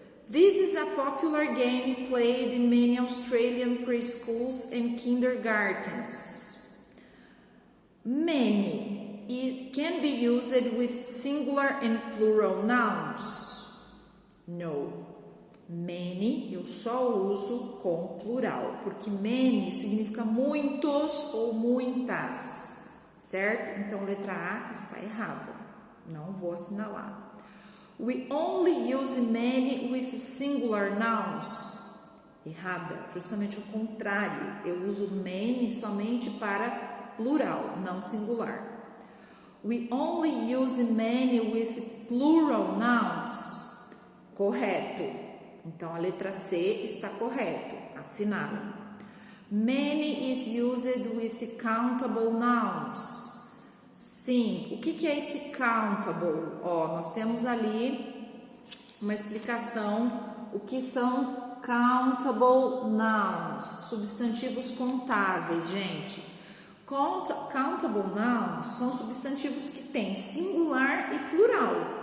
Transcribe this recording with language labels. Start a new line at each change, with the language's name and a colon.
English: This is a popular game played in many Australian preschools and kindergartens. Many, it can be used with singular and plural nouns. No.
Portuguese: Many eu só uso com plural, porque many significa muitos ou muitas, certo? Então, letra A está errada, não vou assinalar.
English: We only use many with singular nouns.
Portuguese: Errada, justamente o contrário, eu uso many somente para plural, não singular.
English: We only use many with plural nouns.
Portuguese: Correto. Então, a letra C está correto, assinada.
English: Many is used with countable nouns.
Portuguese: Sim, o que é esse countable? Ó, nós temos ali uma explicação, o que são countable nouns, substantivos contáveis, gente. Countable nouns são substantivos que têm singular e plural.